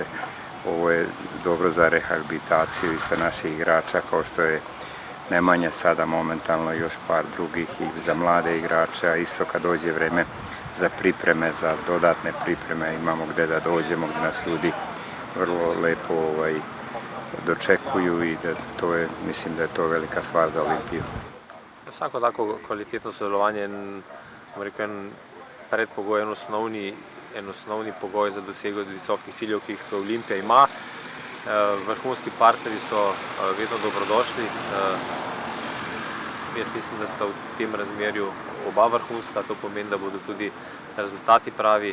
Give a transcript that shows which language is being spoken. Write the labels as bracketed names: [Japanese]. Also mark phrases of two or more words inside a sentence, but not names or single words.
[Serbian] Ovo je dobro za rehabilitaciju i sa naših igrača, kao što je Nemanja sada momentalno, još par drugih i za mlade igrače, a isto kad dođe vreme za pripreme, za dodatne pripreme, imamo gde da dođemo, gde nas ljudi vrlo lepo dočekuju i mislim da je to velika stvar za Olimpiju. [Slovenian] Vsako tako kvalitetno sodelovanje je en predpogoj, en osnovni pogoj za dosego visokih ciljev, ki jih Olimpija ima. Vrhunski partnerji so vedno dobrodošli. Jaz mislim, da sta v tem razmerju oba vrhunska, to pomeni, da bodo tudi rezultati pravi.